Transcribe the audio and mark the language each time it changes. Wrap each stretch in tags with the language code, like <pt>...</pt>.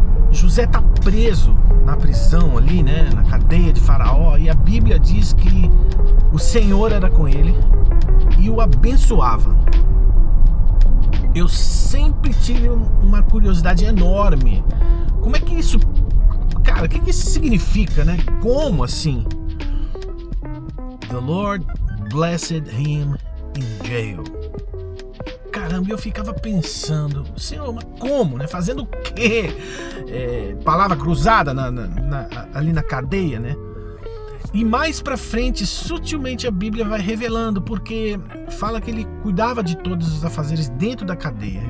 <pt>José tá preso na prisão ali, né, na cadeia de Faraó, e a Bíblia diz que o Senhor era com ele e o abençoava. Eu sempre tive uma curiosidade enorme. Como é que isso, cara, o que isso significa, né? Como assim?</pt> <en>The Lord blessed him in jail.</en> <pt>Caramba, eu ficava pensando, Senhor, mas como, né? Fazendo o quê? Palavra cruzada ali na cadeia, né? E mais pra frente, sutilmente a Bíblia vai revelando, porque fala que ele cuidava de todos os afazeres dentro da cadeia.</pt>